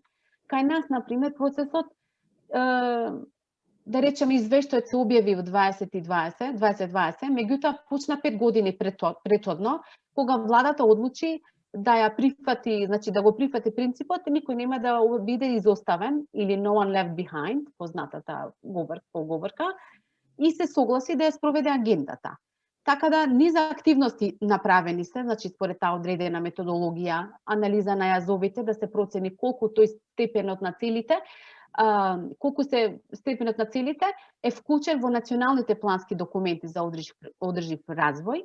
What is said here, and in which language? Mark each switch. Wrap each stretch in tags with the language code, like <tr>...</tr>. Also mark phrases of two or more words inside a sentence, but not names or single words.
<mk>Кај нас, например, процесот да речеме извештајот се објави во 2020, меѓутоа почна 5 години претходно, кога владата одлучи да ја прифати, значи да го прифати принципот, никој нема да биде изоставен или</mk> <en>no one left behind,</en> <mk>познатата поговорка, и се согласи да ја спроведе агендата. Така да низ активности направени се, значи според таа одредена методологија, анализа на јазовите, да се процени колку тој степенот на целите, степенот на целите е вклучен во националните плански документи за одржив развој.</mk>